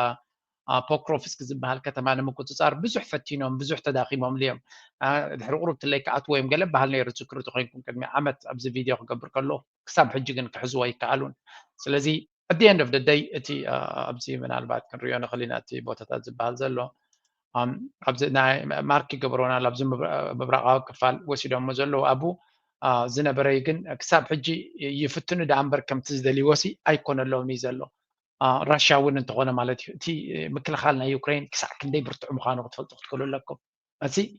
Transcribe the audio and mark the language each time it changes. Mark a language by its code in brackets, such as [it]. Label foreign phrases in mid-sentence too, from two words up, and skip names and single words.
[ti] ፖክሮቭስክ ዝበሃል ከተማ ንምቁፅፃር ብዙሕ ፈቲኖም ብዙሕ ተዳኺሞም ልዮም ድሕሪ ቁሩብ ትለይ ክኣትዎ እዮም ገለ ባህል ነይሩ ትክሪ ኮይንኩም ቅድሚ ዓመት ኣብዚ ቪድዮ ክገብር ከሎ ክሳብ ሕጂ ግን ክሕዝዎ ይከኣሉን ስለዚ [en] at the end of the day [ti] እቲ ኣብዚ ምናልባት ክንሪኦ ንኽእል ኢና እቲ ቦታታት ዝበሃል ዘሎ ኣብዚ ናይ ማርክ ይገብሮና ኣብዚ ምብራቃዊ ክፋል ወሲዶሞ ዘለዉ ኣብኡ ዝነበረ ግን ክሳብ ሕጂ ይፍትኑ ዳ እምበር ከምቲ ዝደልይዎሲ ኣይኮነለዎም እዩ ዘሎ ራሽያ እውን እንተኾነ ማለት እዩ እቲ ምክልኻል ናይ ዩክሬን ክሳብ ክንደይ ብርቱዕ ምዃኑ ክትፈልጡ ክትክእሉ ኣለኩም እዚ